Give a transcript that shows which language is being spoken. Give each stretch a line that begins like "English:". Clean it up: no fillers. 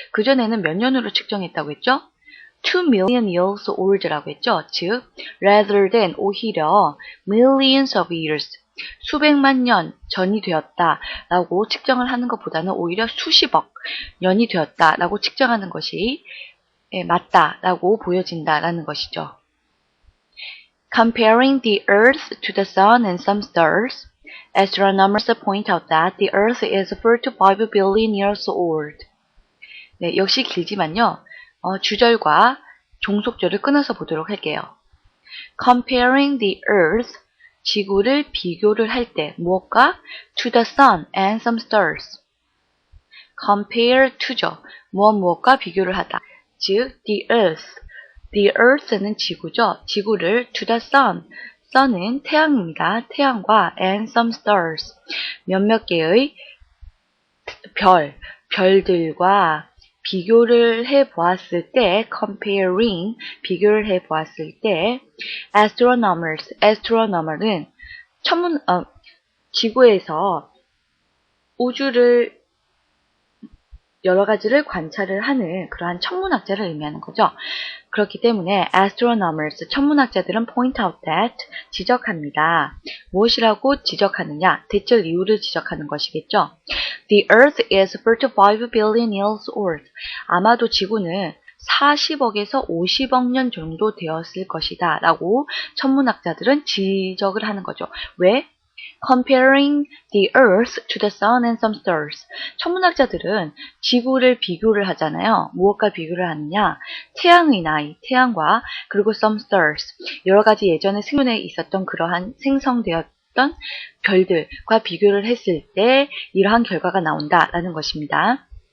Korean: 그전에는 몇 년으로 측정했다고 했죠?
English: 2 million years old
Korean: 라고 했죠. 즉,
English: rather than 오히려 millions of years.
Korean: 수백만 년 전이 되었다라고 측정을 하는 것보다는 오히려 수십억 년이 되었다라고 측정하는 것이 맞다라고 보여진다라는 것이죠.
English: Comparing the Earth to the Sun and some stars, astronomers point out that the Earth is 4 to 5 billion years old.
Korean: 네, 역시 길지만요. 주절과 종속절을 끊어서 보도록 할게요.
English: Comparing the Earth,
Korean: 지구를 비교를 할 때 무엇과?
English: To the sun and some stars.
Korean: Compare to죠. 무엇과 비교를 하다. 즉,
English: the earth, The Earth는 지구죠.
Korean: 지구를
English: to the sun.
Korean: sun은 태양입니다. 태양과
English: and some stars.
Korean: 몇몇 개의 별들과 비교를 해 보았을 때, comparing, 비교를 해 보았을 때, astronomer는 지구에서 우주를 여러 가지를 관찰을 하는 그러한 천문학자를 의미하는 거죠. 그렇기 때문에 astronomers, 천문학자들은
English: point out that,
Korean: 지적합니다. 무엇이라고 지적하느냐? 대체 이유를 지적하는 것이겠죠.
English: The Earth is 45 billion years old.
Korean: 아마도 지구는 40억에서 50억 년 정도 되었을 것이다 라고 천문학자들은 지적을 하는 거죠. 왜?
English: Comparing the Earth to the Sun and some stars.
Korean: 천문학자들은 지구를 비교를 하잖아요. 무엇과 비교를 하느냐? 태양의 나이, 태양과 그리고
English: some stars.
Korean: 여러 가지 예전에 생존에 있었던 그러한 생성되었던 별들과 비교를 했을 때 이러한 결과가 나온다라는 것입니다.